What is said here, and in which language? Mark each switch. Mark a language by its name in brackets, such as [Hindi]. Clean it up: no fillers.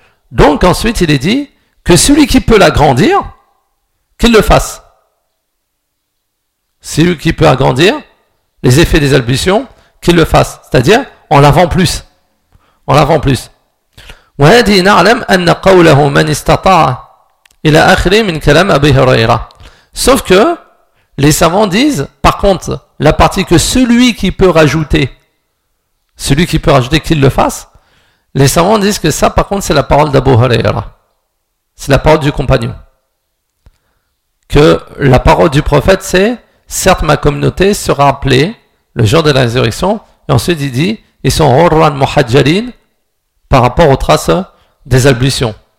[French] Donc ensuite il est dit que celui qui peut l'agrandir, qu'il le fasse. Celui qui peut agrandir les effets des ablutions, qu'il le fasse. C'est-à-dire en lavant plus. En lavant plus. [Arabic] وهذه نعلم أن قوله من استطاع إلى آخر من كلام أبي هريرة. [French] Sauf que les savants disent, par contre, la partie que celui qui peut rajouter qu'il le fasse, les savants disent que ça, par contre, c'est la parole d'Abu Huraira. C'est la parole du compagnon. Que la parole du prophète, c'est « Certes, ma communauté sera appelée le jour de la résurrection. » Et ensuite, il dit « Ils sont hurran muhajjalin » par rapport aux traces des ablutions.